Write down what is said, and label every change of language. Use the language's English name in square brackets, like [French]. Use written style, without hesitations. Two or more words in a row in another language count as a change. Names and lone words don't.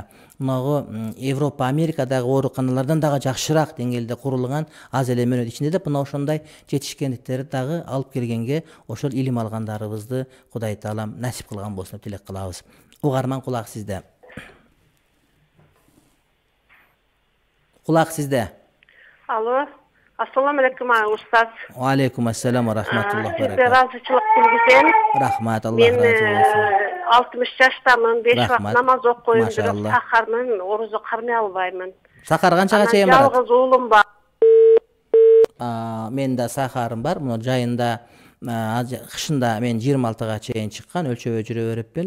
[Kyrgyz] Мынагы Европа, Америкадагы ооруканалардан дагы жакшыраак деңгээлде курулган, аз эле мөөнөт ичинде деп мына ошондой жетишкендиктерди дагы алып келгенге ошол илим алгандарыбызды Кудай таалам насип кылган болсун деп тилек кылабыз. Угарман, кулак сизде. Кулак сизде. Алло. [Arabic] السلام عليكم [Kyrgyz] устаз. [Arabic] وعليكم السلام ورحمة الله و بركاته. [Kyrgyz] Разычылык билгизем. Рахмат, Аллах разы болсун. Мен 60 жаштамын, 5 вакыт намаз окуйм, бирок сахармын, орозо кармай албаймын. Сахар канчага чейин барат? Жалгыз уулум бар. Менде сахарым бар. Мына жайында кышында мен 26га чейин чыккан, өлчөбөй жүрө бериппин.